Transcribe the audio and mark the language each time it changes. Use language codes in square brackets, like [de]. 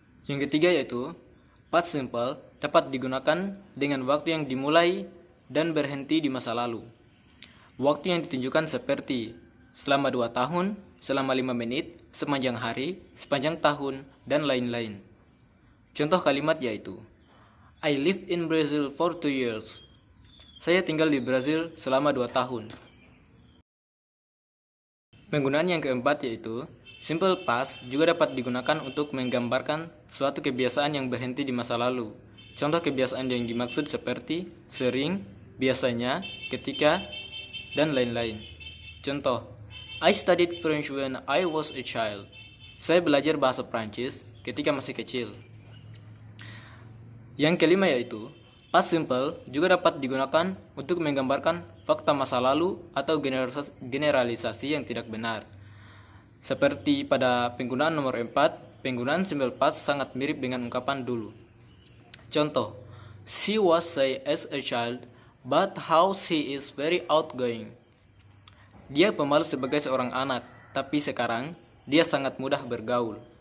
[id] Yang ketiga yaitu, past simple dapat digunakan dengan waktu yang dimulai dan berhenti di masa lalu. Waktu yang ditunjukkan seperti selama 2 tahun, selama 5 menit, sepanjang hari, sepanjang tahun, dan lain-lain. Contoh kalimat yaitu [en] I lived in Brazil for 2 years. [id] Saya tinggal di Brazil selama 2 tahun. Penggunaan yang keempat yaitu simple past juga dapat digunakan untuk menggambarkan suatu kebiasaan yang berhenti di masa lalu. Contoh kebiasaan yang dimaksud seperti sering, biasanya, ketika, dan lain-lain. Contoh, [en] I studied French when I was a child. [id] Saya belajar bahasa Prancis ketika masih kecil. Yang kelima yaitu, past simple juga dapat digunakan untuk menggambarkan fakta masa lalu atau generalisasi yang tidak benar. Seperti pada penggunaan nomor 4, penggunaan simple past sangat mirip dengan ungkapan dulu. Contoh, [en] she was shy as a child, but how she is very outgoing. [id] Dia pemalu sebagai seorang anak, tapi sekarang dia sangat mudah bergaul.